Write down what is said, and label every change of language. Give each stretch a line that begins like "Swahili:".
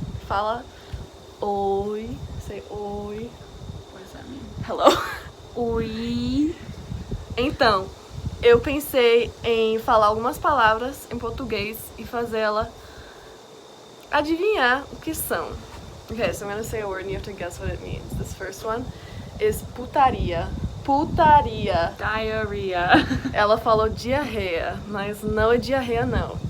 Portuguese: Fala oi.
English: Say oi. What does that mean? Hello.
Portuguese: Oi. Então, eu pensei em falar algumas palavras em português e fazer ela adivinhar o que são.
English: Okay, so I'm gonna say a word and you have to guess what it means. This first one is putaria.
Portuguese: Putaria.
English: Diarrhea.
Portuguese: Ela falou diarreia, mas não é diarreia não.